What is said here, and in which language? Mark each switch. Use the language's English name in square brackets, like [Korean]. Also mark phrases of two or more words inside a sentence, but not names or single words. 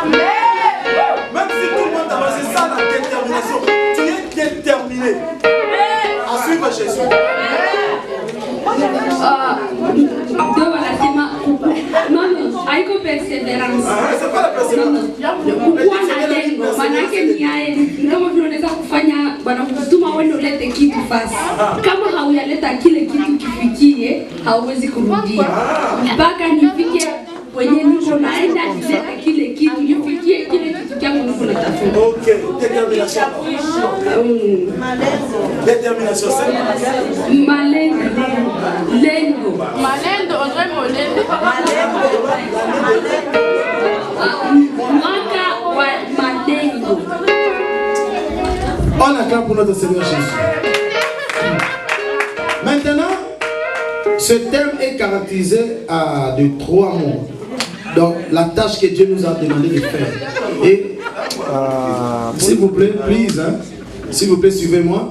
[French] Même si tout le monde t'a c'est ça la détermination. Tu es déterminé à suivre Jésus. [Swahili] Non, haiko perseverance. [French] C'est pas la persévérance. [Swahili] Kukuwa na lengo, manake ni kama vile unaweza kufanya bwana kutuma wewe ulete kitu fast. Kama hauyaleta kile kitu kifikie, hauwezi kurudia. Mpaka nifike kwenye niko naenda kuleta kile kitu, nifikie kile kitu changu niko natafuta. [French] Okay, détermination. Détermination, c'est [Swahili] malengo. Malendo, André Molendo. Mwaka wa malengo. [French] On acclame pour notre Seigneur Jésus. Maintenant, ce thème est caractérisé de 3 mots. Donc, la tâche que Dieu nous a demandé de faire. Et, s'il vous plaît, please, hein, s'il vous plaît, suivez-moi.